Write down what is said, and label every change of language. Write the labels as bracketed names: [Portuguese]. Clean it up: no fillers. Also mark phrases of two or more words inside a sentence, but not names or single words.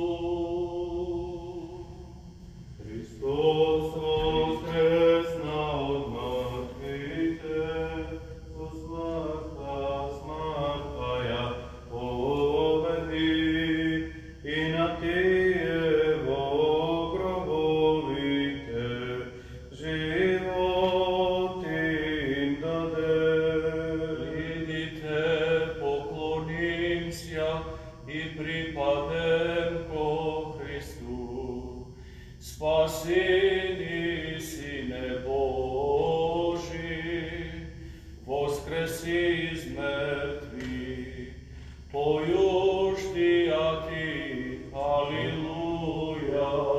[Macedonian] Христос воскресна од мртвите, со смртта ја победи, и на тие во гробовите живот им даде. [Church Slavic] Идите, поклонимся и припадем ко Христу. Спасени, Сине Божи, воскреси из мертвих, поюштија Ти, Алилуја.